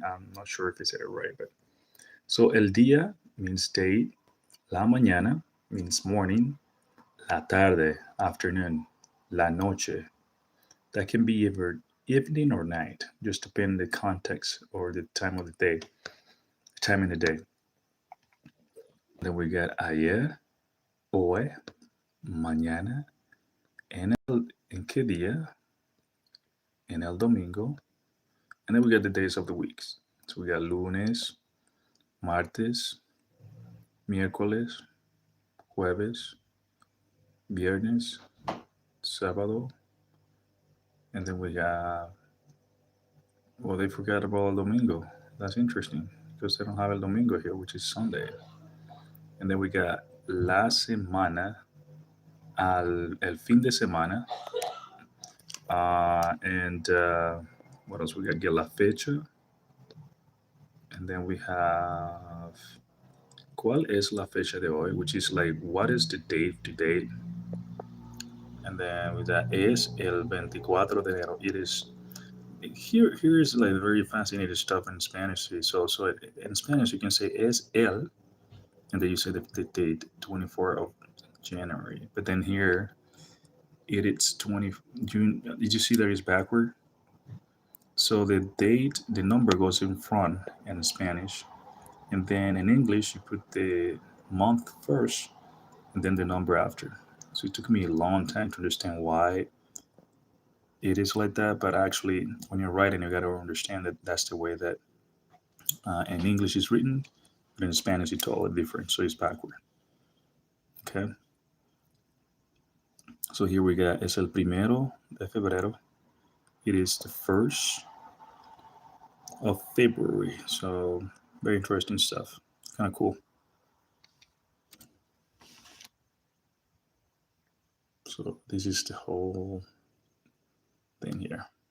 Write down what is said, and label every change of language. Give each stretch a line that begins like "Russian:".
English: I'm not sure if I said it right, but so el día means day, la mañana means morning, la tarde afternoon, la noche that can be either evening or night, just depending the context or the time of the day, time in the day. Then we got
Spanish: ayer, hoy, mañana, en qué día, en el domingo,
English: and then we got the days of the weeks. So we got
Spanish: lunes, martes, miércoles, jueves, viernes, sábado,
English: and then we got, well, they forgot about el domingo. That's interesting because they don't have el domingo here, which is Sunday. And then we got
Spanish: la semana, el fin de semana,
English: and what else? We got get la fecha, and then we have
Spanish: ¿Cuál es la fecha de hoy?
English: Which is like, what is the date today? And then with that
Spanish: es el 24 de enero.
English: It is here is like very fascinating stuff in Spanish. So in Spanish you can say
Spanish: es el,
English: and then you say the date 24 of January. But then here it's 20 June. Did you see that it's backward? So the date, the number goes in front in Spanish, and then in English you put the month first and then the number after. So it took me a long time to understand why it is like that, but actually, when you're writing, you got to understand that that's the way that in English is written, but in Spanish it's totally different, so it's backward. Okay, so here we got
Spanish: es el primero de febrero.
English: It is the first of February. So very interesting stuff. Kind of cool. So this is the whole thing here.